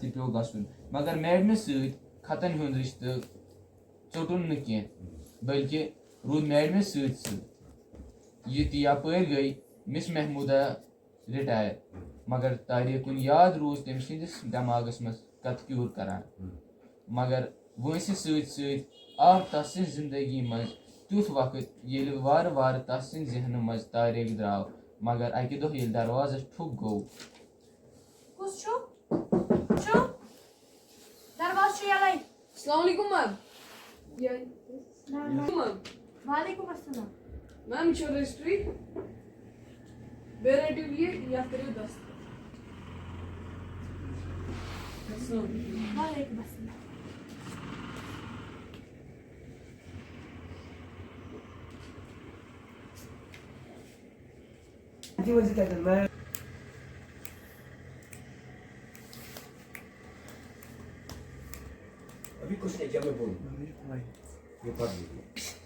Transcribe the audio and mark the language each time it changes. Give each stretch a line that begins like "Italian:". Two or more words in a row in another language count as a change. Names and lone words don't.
Kashmiri: تہِ پیوٚو گژھُن مگر میڈمہِ سۭتۍ خطن ہُنٛد رشتہٕ ژوٚٹُن نہٕ کینٛہہ بلکہِ روٗد میڈمہِ سۭتۍ سۭتۍ یہِ تہِ یپٲرۍ گٔے مِس محموٗدا رِٹایر مگر تاریکُن یاد روٗز تٔمۍ سٕنٛدِس دٮ۪ماغس منٛز کتھ کیوٗر کران مگر وٲنٛسہِ سۭتۍ سۭتۍ آو تس سٕنٛزِ زندگی منٛز تیُتھ وقت ییٚلہِ وارٕ وارٕ تس سٕنٛدِ ذہنہٕ منٛز تاریک درٛاو مگر اکہِ دۄہ ییٚلہِ دروازس ٹھُک گوٚو کُس چھُ دروازٕ چھُ یلے
Arabic: السلام علیکم میم وعلیکم السلام
Kashmiri: میم چھو رجسٹری بے رٔٹِو یہِ یتھ کٔرِو دست
Arabic: وعلیکم السلام
Urdu: میں ابھی کچھ نہیں کیا میں بولوں یہ پڑھ لیجیے